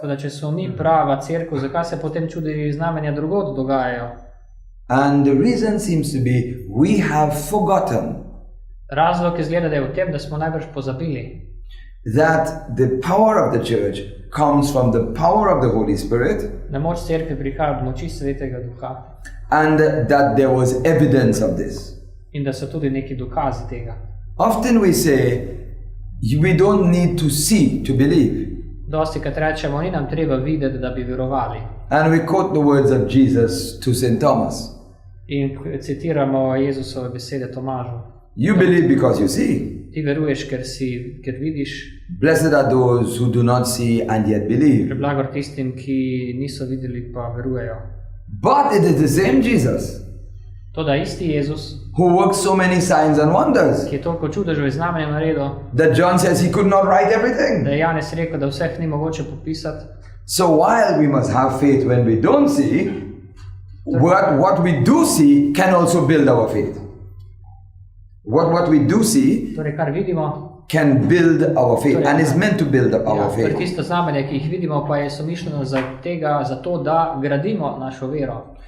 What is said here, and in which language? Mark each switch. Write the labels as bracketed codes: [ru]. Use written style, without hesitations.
[sl] toda če smo mi prava cerkev, zakaj se potem čudi znamenja drugod dogajajo? [en] And the reason seems to be we have forgotten [sl] Razlog izgleda, da je v tem, da smo najbrž pozabili, [en] that the power of the church comes from the power of the Holy Spirit, [sl] da moč cerkve prihaja od moči Svetega Duha [en] and that there was evidence of this. [sl] in da so tudi neki dokazi tega. [en] Often we say we don't need to see to believe. [sl] Dostikrat rečemo, ni nam treba videti, da bi verovali. [en] And we quote the words of Jesus to St. Thomas. [sl] In citiramo Jezusove besede Tomažu. [en] You believe because you see. [sl] Ti veruješ, ker vidiš. [en] Blessed are those who do not see and yet believe. [sl] Preblagor tistim, ki niso videli, pa verujejo. [en] But it is the same Jesus [sl] Toda isti Jezus, [en] who works so many signs and wonders [sl] ki je toliko čudežev in znamenj naredil, [en] that John says he could not write everything. [sl] da je Janez rekel, da vseh ni mogoče popisati. [en] So while we must have faith when we don't see, what we do see can also build our faith. What we do see [sl] Torej, kar vidimo, [en] can build our faith and is meant to build our [sl] torej [en] faith. [sl] tisto znamenje, ki jih vidimo, pa je somišljeno za to, da gradimo našo vero.